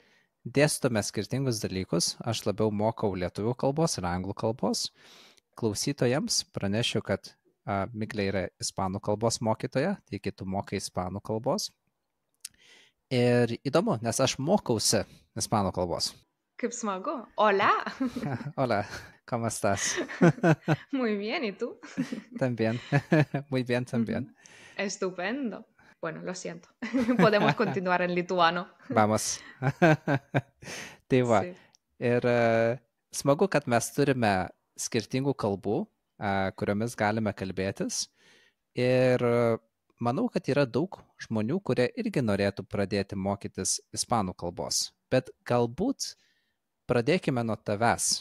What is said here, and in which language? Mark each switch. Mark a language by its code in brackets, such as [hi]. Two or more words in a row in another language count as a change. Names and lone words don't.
[lt] dėstome skirtingus dalykus. Aš labiau mokau lietuvių kalbos ir anglų kalbos. Klausytojams pranešiu, kad Miglė yra ispanų kalbos mokytoja, taigi tu mokai ispanų kalbos. Ir įdomu, nes aš mokausi ispanų kalbos. Kaip smagu. [es] Hola. Hola, ¿cómo estás? Muy bien, ¿y tú? También, muy bien también. Estupendo. Bueno, lo siento. Podemos continuar en lituano. [lt] Vamos. Tai va. Sí. Ir smagu, kad mes turime skirtingų kalbų, kuriomis galime kalbėtis. Ir manau, kad yra daug žmonių, kurie irgi norėtų pradėti mokytis ispanų kalbos. Bet galbūt pradėkime nuo tavęs.